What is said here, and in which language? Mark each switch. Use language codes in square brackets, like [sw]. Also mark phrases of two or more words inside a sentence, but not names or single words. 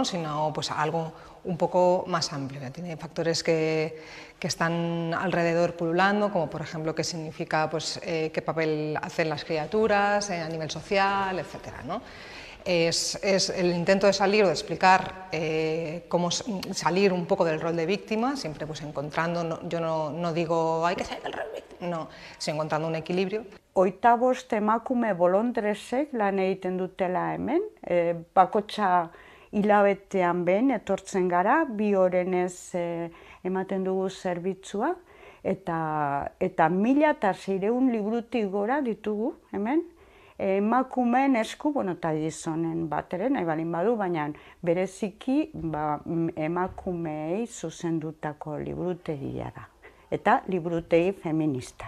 [es] Sino pues a algo un poco más amplio. Tiene factores que están alrededor pululando, como por ejemplo qué significa pues, qué papel hacen las criaturas a nivel social, etc., ¿no? Es el intento de salir o de explicar cómo salir un poco del rol de víctima, siempre pues encontrando, yo no digo hay que salir del rol de víctima, no, sino encontrando un equilibrio. [eu] 25 emakume bolondresek lan egiten dutela hemen, bakotxa hilabetean behin etortzen gara, 2 orenez ematen dugu zerbitzua, eta 1600 liburutik gora ditugu hemen, emakumeen esku, eta gizonen bat ere, nahi balin badu, baina bereziki emakumeei zuzendutako liburutegia da, eta liburutegi feminista.